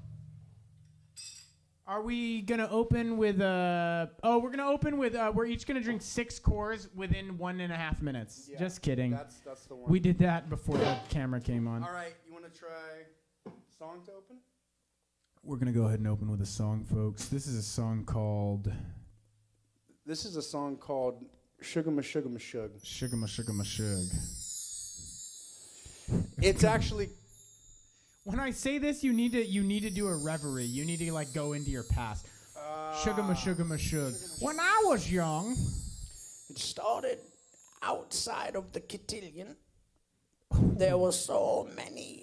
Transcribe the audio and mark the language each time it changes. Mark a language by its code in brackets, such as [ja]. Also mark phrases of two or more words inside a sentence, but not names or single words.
[en] Are we gonna open with we're gonna open with we're each gonna drink 6 cores within 1.5 minutes. Yeah, Just kidding. That's the one. We did that before the camera came on. All right, you want to try song to open? We're gonna go ahead and open with a song, folks. This is a song called Shuga Ma Shuga Ma Shug. Shuga Ma Shuga Ma Shug. It's actually. When I say this, you need to do a reverie. You need to like go into your past. Shuga Ma Shuga Ma Shuga. When I was young, it started outside of the cotillion. There were so many.